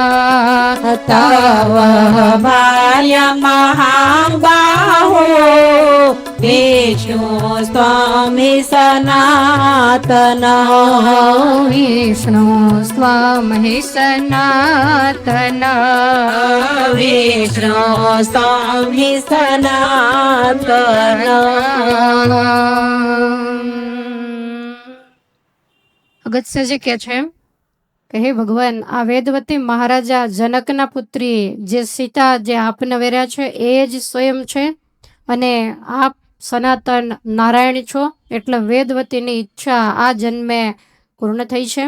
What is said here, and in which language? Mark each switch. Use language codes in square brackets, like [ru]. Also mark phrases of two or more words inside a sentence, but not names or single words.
[sa] तव भार्या महाबाहो विष्णु स्वामी सनातन विष्णु स्वं हि सनातन विष्णु स्वामी सनातन [gu] અગત્યજી કહે છે કે હે ભગવાન, આ વેદવતી મહારાજા જનકના પુત્રી જે સીતા જે આપને વેર્યા છે એ જ સ્વયં છે અને આપ સનાતન નારાયણ છો, એટલે વેદવતીની ઈચ્છા આ જન્મે પૂર્ણ થઈ છે.